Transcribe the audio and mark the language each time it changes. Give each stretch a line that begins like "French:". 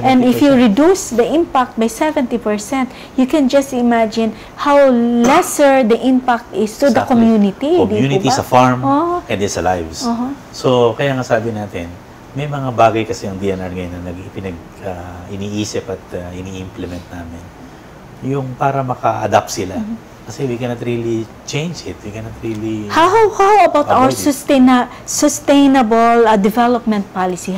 English: And if you reduce the impact by 70%, you can just imagine how lesser the impact is to the community. Community, sa farm, and then sa lives.
Filipino: So, kaya nga sabi natin, may mga bagay kasi ang DNR ngayon na iniisip at ini-implement namin. Yung para maka-adapt sila.
English: Kasi we cannot really change it. We cannot really... How about our sustainable development policy?